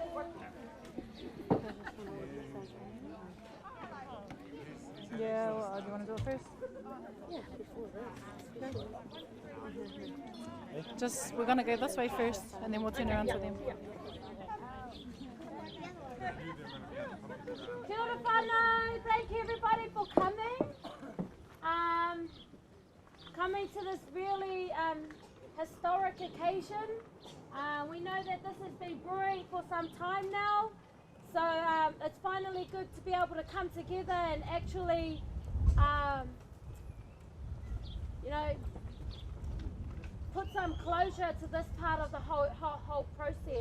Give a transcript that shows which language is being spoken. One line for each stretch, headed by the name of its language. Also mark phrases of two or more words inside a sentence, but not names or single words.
English: Yeah, well, do you want to do it first? Yeah, before this. Just, we're going to go this way first, and then we'll turn around to them.
Māori: Kia ora whānau,
English: thank you everybody for coming. Coming to this really historic occasion. We know that this has been brewing for some time now, so it's finally good to be able to come together and actually, put some closure to this part of the whole process.